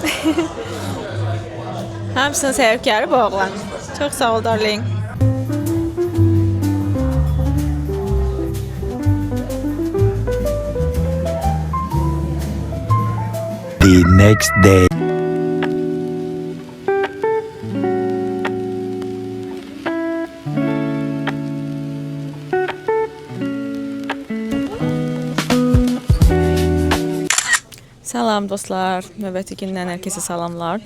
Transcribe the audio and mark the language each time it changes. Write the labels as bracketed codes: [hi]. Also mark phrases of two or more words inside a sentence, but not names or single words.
[az] Hamısının səbəbkarı bu oğlan. Çox sağ ol, darling. [en] The next day. [az] Salam dostlar, növbəti gündən hər kəsə salamlar.